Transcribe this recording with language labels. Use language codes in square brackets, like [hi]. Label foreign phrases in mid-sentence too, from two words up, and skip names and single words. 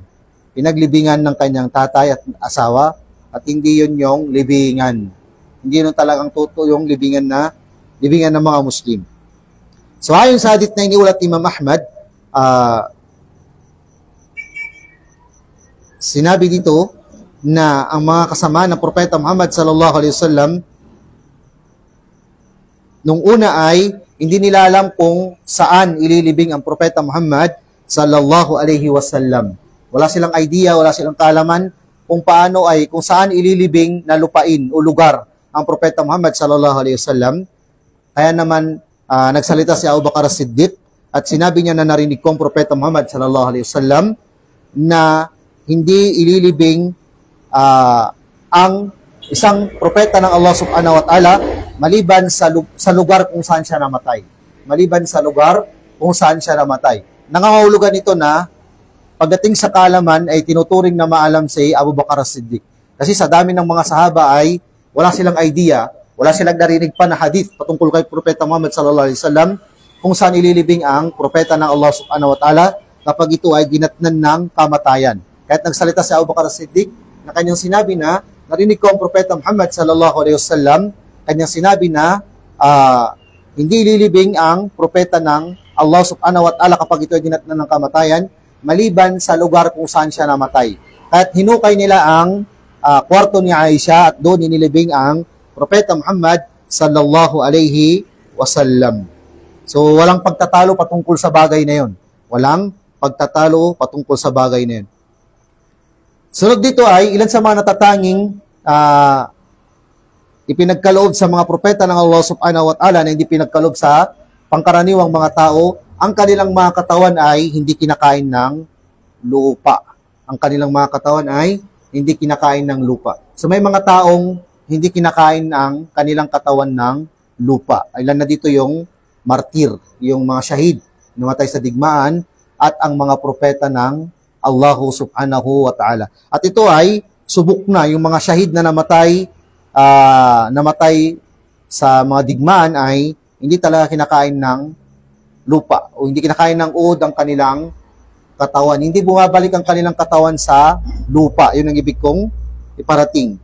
[tl] Pinaglibingan ng kanyang tatay at asawa at hindi yun yung libingan. Hindi yun talagang totoo yung libingan ng mga Muslim. So, ayon sa hadith na iniulat ni Imam Ahmad, sinabi dito na ang mga kasama ng Propeta Muhammad [ar] صلى الله عليه وسلم [tl] nung una ay hindi nila alam kung saan ililibing ang Propeta Muhammad [ar] صلى الله عليه وسلم. [tl] Wala silang idea, wala silang kaalaman kung saan ililibing na lupain o lugar ang Propeta Muhammad [ar] صلى الله عليه وسلم. [tl] Kaya naman nagsalita si Abu Bakar as-Siddiq at sinabi niya na narinig ko ang Propeta Muhammad [ar] صلى الله عليه وسلم [tl] na hindi ililibing ang isang propeta ng Allah [ar] سبحانه وتعالى [tl] maliban sa lugar kung saan siya namatay. Maliban sa lugar kung saan siya namatay. Nangangahulugan ito na pagdating sa kaalaman ay tinuturing na maalam si Abu Bakar as-Siddiq. Kasi sa dami ng mga sahaba ay wala silang idea, wala silang narinig pa na hadith patungkol kay Propeta Muhammad [ar] صلى الله عليه وسلم [tl] kung saan ililibing ang propeta ng Allah [ar] سبحانه وتعالى [tl] kapag ito ay ginatnan ng kamatayan. Kahit nagsalita si Abu Bakar as-Siddiq na kanyang sinabi na narinig ko ang Propeta Muhammad [ar] صلى الله عليه وسلم, [tl] kanyang sinabi na hindi ililibing ang propeta ng Allah [ar] سبحانه وتعالى [tl] kapag ito ay ginatnan ng kamatayan maliban sa lugar kung saan siya namatay. Kahit hinukay nila ang kwarto ni Aisha at doon inilibing ang Propeta Muhammad [ar] صلى الله عليه وسلم. [tl] So walang pagtatalo patungkol sa bagay na yon. Walang pagtatalo patungkol sa bagay na yon. Sunod dito ay ilan sa mga natatanging ipinagkaloob sa mga propeta ng Allah [ar] سبحانه وتعالى [tl] na hindi pinagkaloob sa pangkaraniwang mga tao, ang kanilang mga katawan ay hindi kinakain ng lupa. Ang kanilang mga katawan ay hindi kinakain ng lupa. So may mga taong hindi kinakain ang kanilang katawan ng lupa. Ilan na dito yung martir, yung mga shahid, namatay sa digmaan, at ang mga propeta ng Allah [ar] سبحانه وتعالى. [tl] At ito ay subok na, yung mga shahid na namatay sa mga digmaan ay hindi talaga kinakain ng lupa o hindi kinakain ng uod ang kanilang katawan. Hindi bumabalik ang kanilang katawan sa lupa. Yun ang ibig kong iparating.